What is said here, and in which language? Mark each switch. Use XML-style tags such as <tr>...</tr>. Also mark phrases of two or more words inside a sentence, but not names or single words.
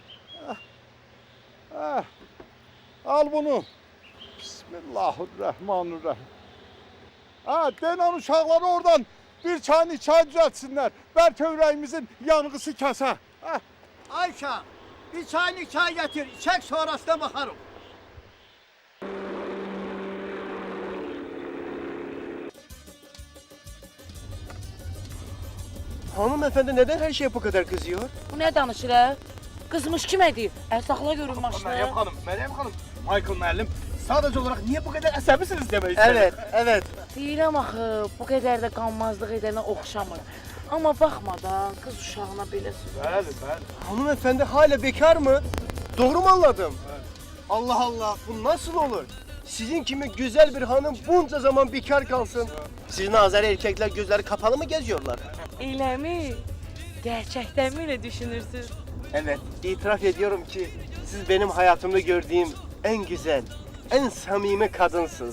<az>Al bunu. Bismillahirrahmanirrahim. Denan uşaqları oradan bir çay düzəltsinlər. Bəlkə ürəyimizin yanğısı kəsə. Ayşə, bir çay gətir. İçək sonrasına baxarım.</az> <tr>Hanımefendi neden her şeye bu kadar kızıyor?</tr> <az>Bu ne danışır ha? Kızmış kim ediyor? Sakla görün maşını. Meryem Hanım, Michael müəllim,</az> <tr>sadece olarak niye bu kadar</tr> <az>əsəbisiniz demək istədim.</az> <tr>Evet.</tr> <az>Deyirəm axı, bu qədər də qanmazlıq edənə oxşamır. Amma baxma da, qız uşağına belə sürür. Bəli.</az> <tr>Hanımefendi hala bekar mı? Doğru mu anladım? Allah Allah, bu nasıl olur? Sizin kimi güzel bir hanım bunca zaman bekar kalsın. Sizin Azeri erkekler gözleri kapalı mı geziyorlar?</tr> <az>Elə mi?</az> <tr>Gerçekten mi öyle düşünürsünüz? Evet, itiraf ediyorum ki siz benim hayatımda gördüğüm en güzel, en samimi kadınsınız.</tr>